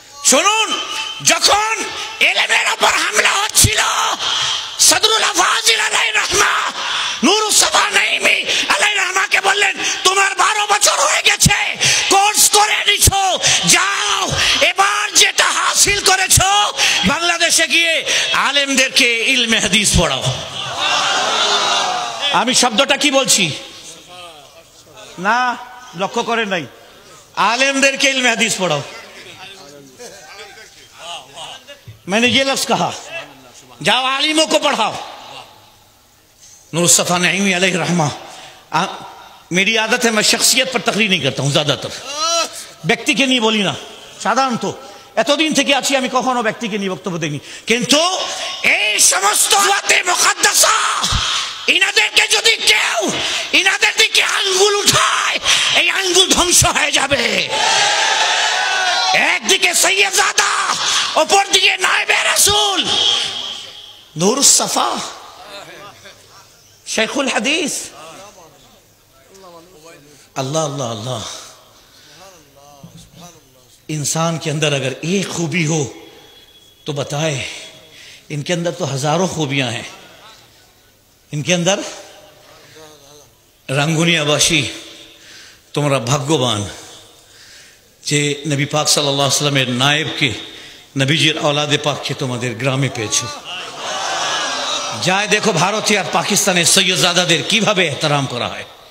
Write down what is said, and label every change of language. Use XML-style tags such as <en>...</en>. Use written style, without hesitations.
<bn>শুনুন, যখন ইলমের উপর হামলা হচ্ছিল, সদরুল্লাহ ফাজিল আলাইহির রহমা নূর মুস্তাফা নাইমি আলাইহির রহমাকে বললেন, তোমার 12 বছর হয়ে গেছে, কোর্স করে নিছো, যাও এবার যেটা হাসিল করেছো বাংলাদেশে গিয়ে আলেমদেরকে ইলমে হাদিস পড়াও। আমি শব্দটা কি বলছি না লক্ষ্য করেন নাই?</bn> <hi>आलिमদেরকে इल्म हदीस पढ़ाओ। मैंने ये लफ्ज कहा, जाओ आलिमों को पढ़ाओ। नूर मुस्तफा नईमी अलैहि रहमा, मेरी आदत है मैं शख्सियत पर तकरीर नहीं करता हूँ, ज्यादातर व्यक्ति के नहीं बोली ना,</hi> <bn>সাধারণত এতদিন থেকে আছি আমি কখনো ব্যক্তিকে নিয়ে বক্তব্য দেইনি, কিন্তু এই সমস্ত ওয়াতে মুকদ্দাসা ইনাদেরকে যদি কেউ ইনাদের দিকে আঙ্গুল উঠায়, এই আঙ্গুল ধ্বংস হয়ে যাবে। একদিকে সৈয়দজাদা, অপর দিকে নায়েবে রাসূল নূর মুস্তাফা शेखुल हदीस।</bn> <hi>अल्लाह अल्लाह अल्लाह, इंसान के अंदर अगर एक खूबी हो तो बताए, इनके अंदर तो हजारों खूबियां हैं। इनके अंदर</hi> <bn>রাঙ্গুনিয়াবাসী তোমরা ভাগ্যবান যে নবী পাক সাল্লাল্লাহু আলাইহি ওয়াসাল্লামের নায়েবকে, নবীজির औलादे পাককে তোমাদের গ্রামে পেয়েছো। যায় দেখো ভারতে আর পাকিস্তানে সৈয়দজাদাদের কিভাবে এহতরাম করা হয়।</bn>